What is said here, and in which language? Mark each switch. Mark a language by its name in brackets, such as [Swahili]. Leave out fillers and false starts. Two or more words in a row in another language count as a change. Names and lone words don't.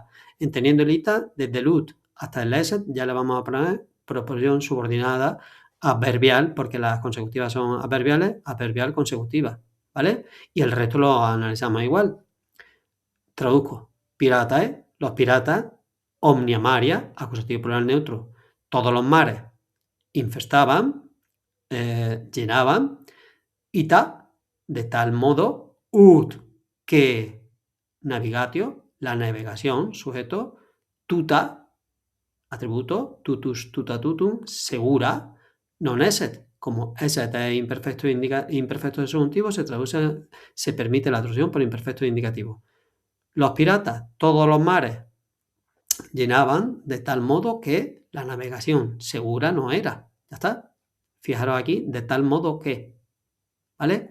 [Spanish] Entendiendo el ita, desde el ut hasta el esset, ya le vamos a poner proposición subordinada adverbial, porque las consecutivas son adverbiales, adverbial consecutiva, ¿vale? Y el resto lo analizamos igual. Traduzco. Piratae, los piratas, [Latin] omnia maria, [Spanish] acusativo plural neutro, todos los mares infestaban, llenaban, ita, de tal modo, ut, que navigatio, la navegación, sujeto, tuta, atributo, [Latin] tutus, tuta, tutum, [Spanish] segura, [Latin] non esset. [Spanish] Como esset es imperfecto de subjuntivo, se permite la traducción por imperfecto indicativo. Los piratas, todos los mares, llenaban de tal modo que la navegación segura no era. Ya está. Fijaros aquí, de tal modo que, ¿vale?